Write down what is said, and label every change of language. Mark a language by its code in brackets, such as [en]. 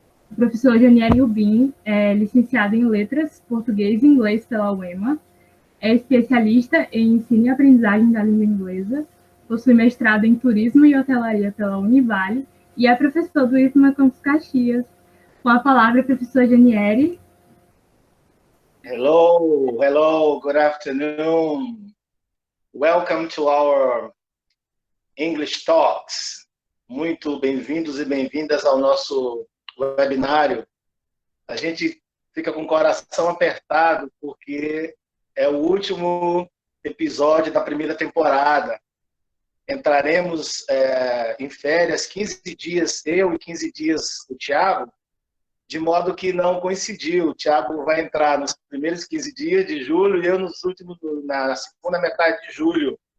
[pt] O professor Janiele Rubim é licenciado em Letras, Português e Inglês pela UEMA, é especialista em ensino e aprendizagem da língua inglesa, possui mestrado em Turismo e Hotelaria pela Univale e é professor do IFMA Campus Caxias. Com a palavra, professor Janiele. [en] Hello, good afternoon. Welcome to our English Talks. [pt] Muito bem-vindos e bem-vindas ao nosso webinário. A gente fica com o coração apertado porque é o último episódio da primeira temporada. Entraremos em férias 15 dias, eu e 15 dias o Thiago, de modo que não coincidiu. O Thiago vai entrar nos primeiros 15 dias de julho e eu na segunda metade de julho.